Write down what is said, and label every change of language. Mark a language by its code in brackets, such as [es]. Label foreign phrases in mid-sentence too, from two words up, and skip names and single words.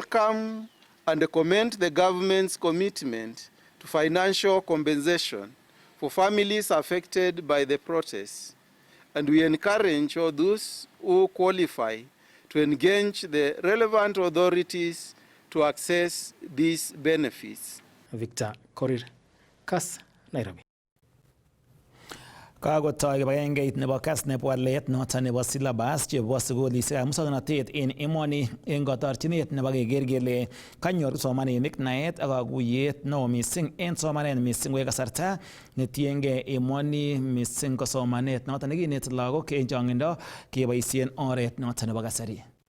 [en] We welcome and commend the government's commitment to financial compensation for families affected by the protests. And we encourage all those who qualify to engage the relevant authorities to access these benefits. Victor Korir, Kass, Nairobi. [kln] Kakotoi kibagengeit nebo Kass nebo walet noton nebo syllabus chebo sukulisiekab musoknotet en emoni en kotorchinet nebo keker kele kanyor kipsomaninik naet ak kakuyet neo missing en somanet missing koek kasarta netiengei emoni missing ko somanet noton nekineti lagok en chongindo keboisien oret noton nebo kasari.